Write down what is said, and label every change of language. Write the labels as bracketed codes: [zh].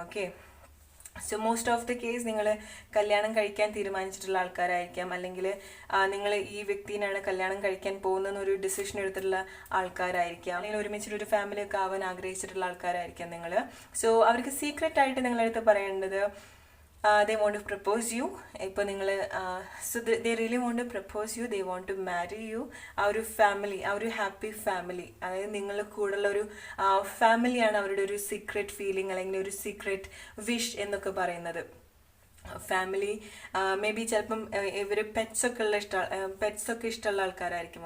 [ml] Okay, [en] so most of the case [ml] നിങ്ങൾ കല്യാണം കഴിക്കാൻ തീരുമാനിച്ചിട്ടുള്ള ആൾക്കാരായിരിക്കാം, അല്ലെങ്കിൽ നിങ്ങൾ ഈ വ്യക്തിനാണ് കല്യാണം കഴിക്കാൻ പോകുന്നതെന്നൊരു ഡിസിഷൻ എടുത്തിട്ടുള്ള ആൾക്കാരായിരിക്കാം, അല്ലെങ്കിൽ ഒരുമിച്ചിട്ടൊരു ഫാമിലി ഒക്കെ ആവാൻ ആഗ്രഹിച്ചിട്ടുള്ള ആൾക്കാരായിരിക്കാം നിങ്ങൾ. സോ അവർക്ക് സീക്രട്ട് ആയിട്ട് നിങ്ങളടുത്ത് പറയേണ്ടത് [en] they want to propose you. [ml] ഇപ്പോൾ നിങ്ങൾ [en] they really want to propose you, they want to marry you. [ml] ആ ഒരു ഫാമിലി, ആ ഒരു ഹാപ്പി ഫാമിലി, അതായത് നിങ്ങൾ കൂടെയുള്ള ഒരു ഫാമിലിയാണ് അവരുടെ ഒരു സീക്രട്ട് ഫീലിംഗ്, അല്ലെങ്കിൽ ഒരു സീക്രട്ട് വിഷ് എന്നൊക്കെ പറയുന്നത്. ഫാമിലി മേ ബി ചിലപ്പം ഇവർ പെറ്റ്സ് ഒക്കെ ഇഷ്ടമുള്ള ആൾക്കാരായിരിക്കും.